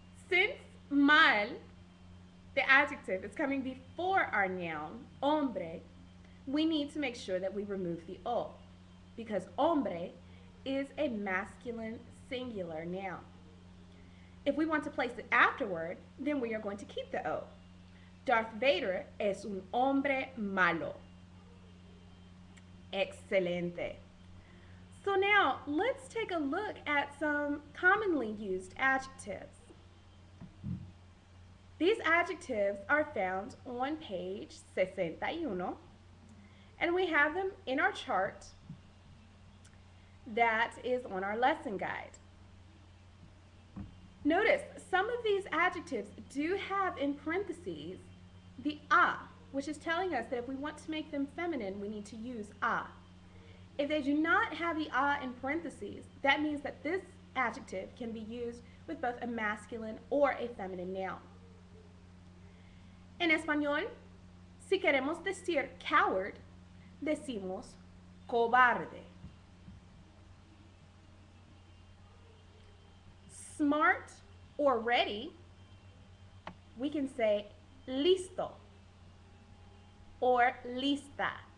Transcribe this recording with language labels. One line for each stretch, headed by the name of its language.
English: Since mal, the adjective, is coming before our noun, hombre, we need to make sure that we remove the o, because hombre is a masculine singular noun. If we want to place it afterward, then we are going to keep the o.
Spanish: Darth Vader es un hombre malo.
English: Excelente. So now let's take a look at some commonly commonly used adjectives. These adjectives are found on page 61, and we have them in our chart that is on our lesson guide. Notice some of these adjectives do have in parentheses the a, which is telling us that if we want to make them feminine, we need to use a. If they do not have the a in parentheses, that means that this adjective can be used with both a masculine or a feminine noun.
Spanish: En español, si queremos decir coward, decimos cobarde.
English: Smart or ready, we can say listo or lista.